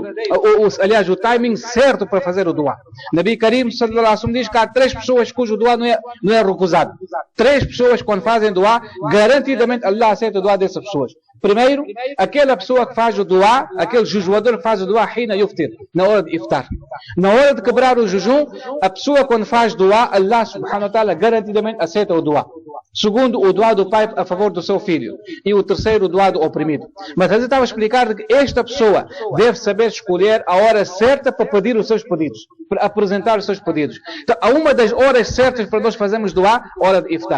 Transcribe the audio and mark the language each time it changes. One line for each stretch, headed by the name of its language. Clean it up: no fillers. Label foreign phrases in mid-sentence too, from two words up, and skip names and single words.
Portuguese: Aliás, o timing certo para fazer o dua.
Arabic: نبي كريم صلى الله عليه وسلم
Portuguese: diz que há 3 pessoas cujo dua não é recusado. 3 pessoas quando fazem dua, garantidamente Allah aceita o dua dessas pessoas. Primeiro, aquela pessoa que faz o dua, aquele jejuador que faz o dua
Arabic: حين يفطر,
Portuguese: na hora de iftar. Na hora de quebrar o jejum, a pessoa quando faz dua,
Arabic: الله سبحانه وتعالى
Portuguese: garantidamente aceita o dua. Segundo, o dua do pai a favor do seu filho. E o terceiro, o dua do oprimido. Mas eu estava a explicar que esta pessoa deve saber escolher a hora certa para pedir os seus pedidos, para apresentar os seus pedidos. Então, há uma das horas certas para nós fazermos dua, hora de iftar.